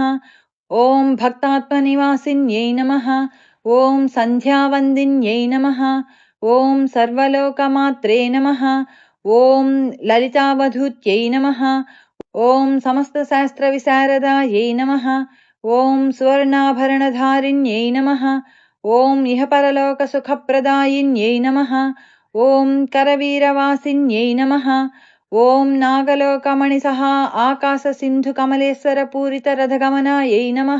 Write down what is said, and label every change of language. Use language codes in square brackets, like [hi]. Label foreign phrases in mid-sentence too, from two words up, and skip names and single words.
[sa] ఓం భక్తాత్మనివాసిన్యై నమః. ఓం సంధ్యావందిన్యై నమః. ఓం సర్వలోకమాత్రే నమః. ఓం లలితావధూత్యై నమః. ఓం సమస్తశాస్త్రవిశారదాయై నమః. ॐ सुवर्णाभरणधारिण्यै नमः। ॐ इहपरलोकसुखप्रदायिन्यै नमः। ॐ करवीरवासिन्यै नमः। ॐ नागलोकमणिसह आकाशसिन्धुकमलेश्वरपूरितरथगमनायै नमः।